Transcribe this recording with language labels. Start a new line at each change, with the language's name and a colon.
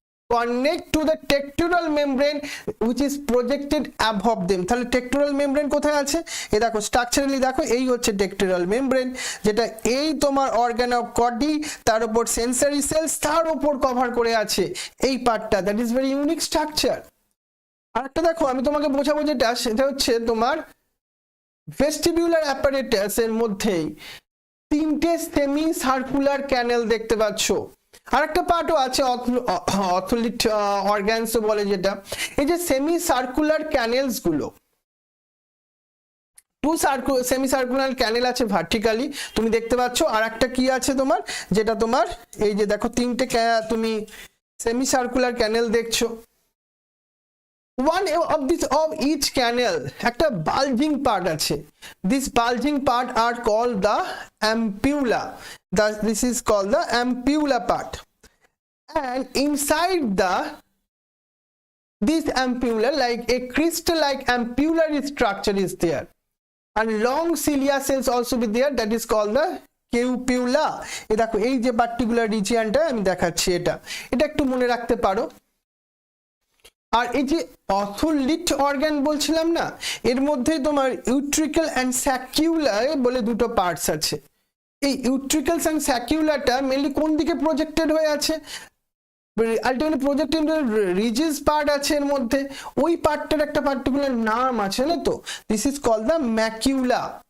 English: connect to the tectural membrane which is projected above them.
Bangla: তাহলে টেকটোরাল membrane কোথায় আছে? এই দেখো স্ট্রাকচারালি দেখো, এই হচ্ছে টেকটোরাল মেমব্রেন, যেটা এই তোমার অর্গান অফ কডি, তার উপর সেন্সরি সেলস, তার উপর কভার করে আছে এই পার্টটা। That is very unique structure. আরেকটা দেখো আমি তোমাকে বোঝাবো যেটা, সেটা হচ্ছে তোমার ভেস্টিবিউলার অ্যাপারেটাস এর মধ্যেই 3টে সেমি সার্কুলার ক্যানেল দেখতে পাচ্ছ। আরেকটা পার্টও আছে অথলিট অর্গানস বলে, যেটা এই যে সেমি সার্কুলার ক্যানেলস গুলো, 2 সেমি সার্কুলার ক্যানেল আছে ভার্টিক্যালি, তুমি দেখতে পাচ্ছ। আর একটা কি আছে তোমার, যেটা তোমার এই যে দেখো 3টে তুমি সেমি সার্কুলার ক্যানেল দেখছো,
English: one of each canal
Bangla: একটা bulging part আছে,
English: this bulging part are called the ampulla, this is called the ampulla part, and inside this ampulla like a crystal like ampullary structure is there, and long cilia cells also be there, that is called the cupula.
Bangla: এই দেখো এই যে particular রিজিয়নটা আমি দেখাচ্ছি, এটা একটু মনে রাখতে পারো। আর এই যে অথোলিট অর্গান বলছিলাম না, এর মধ্যে তোমার ইউট্রিকল অ্যান্ড স্যাকিউলা বলে দুটো পার্টস আছে। এই ইউট্রিকলস অ্যান্ড স্যাকিউলাটা মেনলি কোন দিকে প্রজেক্টেড হয়ে আছে, আলটিমেটলি প্রজেক্টেড রিজিস পার্ট আছে এর মধ্যে, ওই পার্টটার একটা পার্টিকুলার নাম আছে না, তো
English: This is called the macula.